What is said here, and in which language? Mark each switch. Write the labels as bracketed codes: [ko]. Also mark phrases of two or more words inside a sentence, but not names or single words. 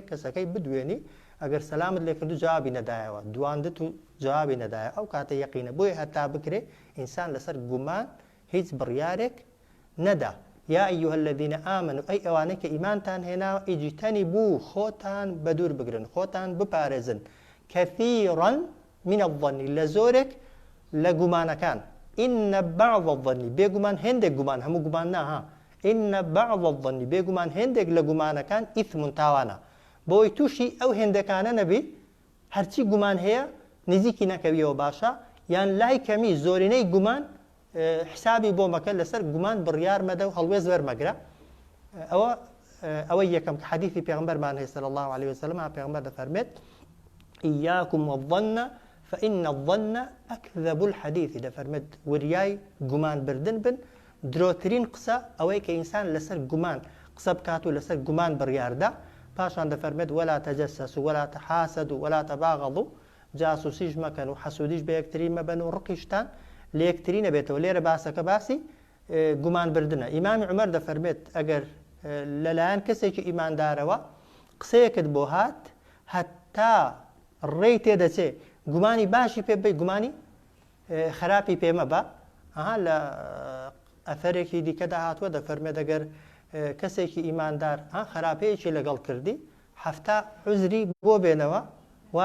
[ckb] کەسەکەی بدوێنی ئەگەر سەلامت لێ کردو جوابی نەدایەوە دواندت و جوابی نەدایە ئەو کاتە یەقینە بۆیە هەتا بکرێ ئینسان لەسەر گومان هیچ بڕیارێک نەدا [ar] یا ئەیها الذین ئامنوا [ckb] ئەی ئەوانەی کە ئیمانتان هێناوە ئیجتەنیبوو خۆتان بەدوور بگرن خۆتان بپارێزن [ar] كثيرا من الظن [ckb] لە زۆرێک لە گومانەکان [ar] إن بعض الظن [ckb] بێگومان هێندێک گومان هەموو گومان نا [ar] إن بعض الظن [ckb] بێگومان هێندێک لە گومانەکان ئیثم تاوانە بۆی تووشی ئەو هێندەکانە نەبی هەرچی گومان هەیە نزیکی نەکەویەوە باشە یان لای کەمی زۆرینەی گومان حسابی بۆ مەکە لەسەر گومان بڕیار مەدە و هەڵوێز وەرمەگرە ئەوە یەکەم کە حەدیثی پێغەمبەرمان هەیە [ar] صلی الله عليه وسلم [ckb] پێغەمبەر دەفەرمێت [ar] إياكم والظن فإن الظن أكذب الحديث [ckb] دەفەرمێت وریای گومان بردن بن درۆترین قسە ئەوەی کە ئینسان لەسەر گومان قسە بکات و لەسەر گومان بڕیاردا پاشان دەفەرمێت [ar] ولا تجسسوا ولا تحاسدوا ولا تباغضوا [ckb] جاسوسیش مەکەن و حەسوودیش بە یەکتری مەبەن و ڕقیشتان لە یەکتری نەبێتەوە لێرە باسەکە باسی گومان بردنە ئیمامی عومەر دەفەرمێت ئەگەر لەلایەن کەسێکی ئیماندارەوە قسەیەکت بۆ هات هەتا ڕێی تێدەچێ گومانی باشی پێ بێ گومانی خراپی پێمە بە لە ئەثەرێکی دیکەدا هاتووە دەفەرمێت ئەگەر کەسێکی ئیماندار خراپەیەکی لەگەڵ کردی هەفتا عوزری بۆ بێنەوە و